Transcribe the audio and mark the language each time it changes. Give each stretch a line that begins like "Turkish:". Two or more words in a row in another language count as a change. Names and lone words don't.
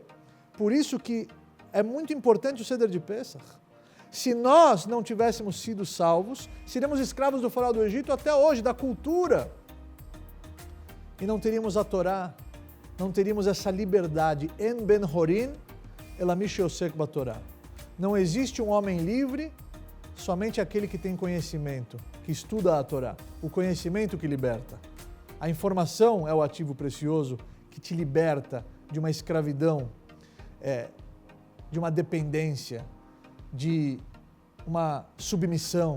Portuguese: Por isso que é muito importante o Seder de Pesach. Se nós não tivéssemos sido salvos, seríamos escravos do faraó do Egito até hoje, da cultura. E não teríamos a Torá, não teríamos essa liberdade.
Hebrew: אין בן חורין אלא מי שעוסק בתורה.
Portuguese: Não existe um homem livre, somente aquele que tem conhecimento, que estuda a Torá. O conhecimento que liberta. A informação é o ativo precioso que te liberta de uma escravidão, de uma dependência, de uma submissão.